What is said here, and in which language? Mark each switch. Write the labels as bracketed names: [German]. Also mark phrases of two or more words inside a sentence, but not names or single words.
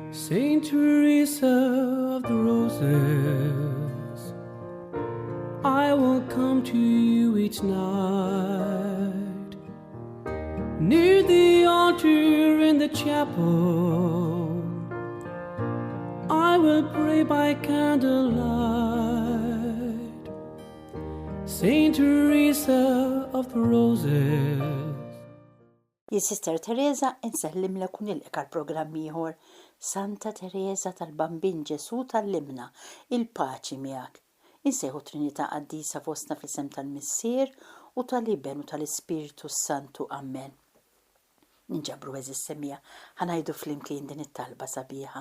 [English] Saint Teresa of the Roses, I will come to you each night, near the altar in the chapel. I will pray by candlelight. Saint Teresa of the Roses. [Maltese] Sister Teresa insellimlek u nilqek għall-programm ieħor Santa Teresa tal-Bambin Ġesu tal-Limna, il-paċi miegħek. Insejħu Trinità Qaddisa fostna fl-isem tal-Missier u tal-Iben u tal-Ispiritu Santu. Amen. Ninġabru eżis semmija, ħanajdu flimkien din it-talba sabiħa.